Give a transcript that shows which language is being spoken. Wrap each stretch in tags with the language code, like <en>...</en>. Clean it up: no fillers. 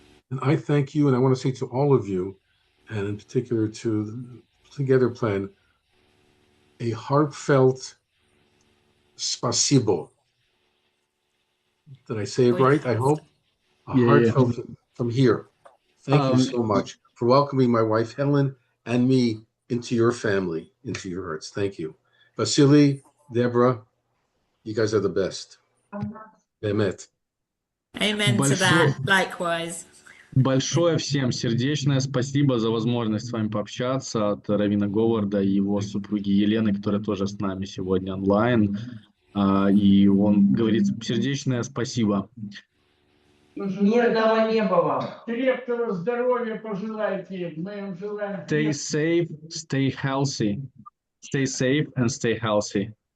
<en>And I thank you, and I want to say to all of you, and in particular to the Together Plan, a heartfelt spasibo. Did I say it right? I hope. Heartfelt from here. Thank you so much for welcoming my wife Helen and me into your family, into your hearts. Thank you. Vasily, Deborah, you guys are the best.</en> <he>Bemet.</he> <en>Amen to that. Likewise.</en> <ru>Большое всем сердечное спасибо за возможность с вами пообщаться от Раввина Говарда и его супруги Елены, которая тоже с нами сегодня онлайн. И он говорит сердечное спасибо. Мирного неба вам. Крепкого здоровья пожелайте. Мы им желаем.</ru> <en>Stay safe, stay healthy. Stay safe and stay healthy.</en>